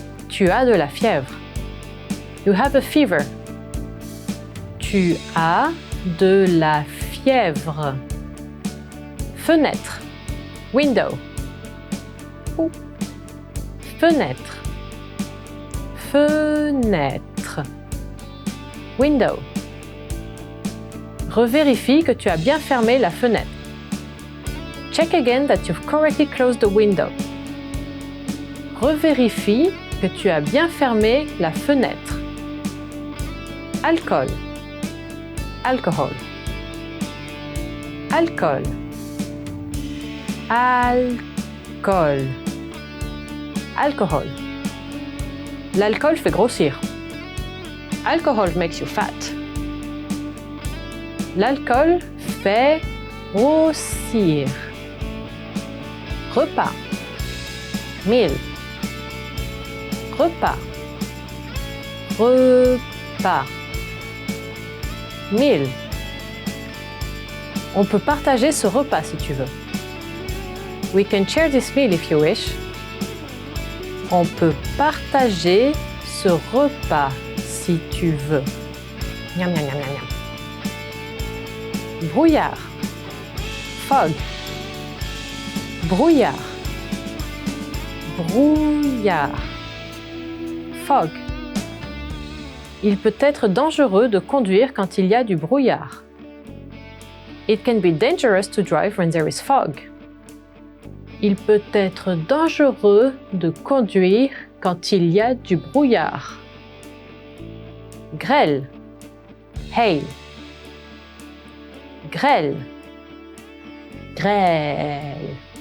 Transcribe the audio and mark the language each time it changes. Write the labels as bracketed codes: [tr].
[fr] Tu as de la fièvre. [en] You have a fever. [fr] Tu as de la fièvre. Fenêtre. Window. Fenêtre. Fenêtre. Window. Revérifie que tu as bien fermé la fenêtre. [en] Check again that you've correctly closed the window. [fr] Revérifie que tu as bien fermé la fenêtre. Alcool. Alcohol. Alcool. Alcool. Alcohol. L'alcool fait grossir. [en] Alcohol makes you fat. [fr] L'alcool fait grossir. Repas. Meal. Repas. Repas. Meal. On peut partager ce repas si tu veux. [en] We can share this meal if you wish. [fr] On peut partager ce repas si tu veux. Miam, miam, miam, miam, miam. Brouillard. Fog. Brouillard. Brouillard. Fog. Il peut être dangereux de conduire quand il y a du brouillard. [en] It can be dangerous to drive when there is fog. [fr] Il peut être dangereux de conduire quand il y a du brouillard. Grêle. Hail. Grêle. Grêle.